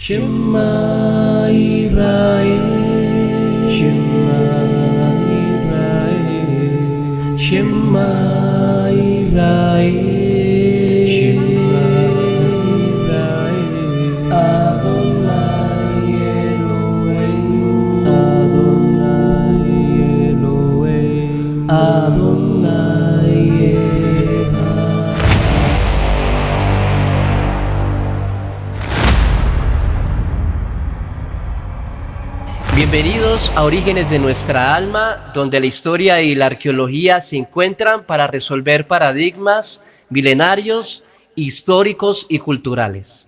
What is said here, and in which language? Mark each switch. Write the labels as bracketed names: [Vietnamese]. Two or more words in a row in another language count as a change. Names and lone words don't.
[Hebrew] שמע ישראל שמע ישראל שמע ישראל שמע ישראל אדוני אלוהים אדוני אלוהים אדוני אחד. [Spanish] Bienvenidos a Orígenes de nuestra alma, donde la historia y la arqueología se encuentran para resolver paradigmas milenarios, históricos y culturales.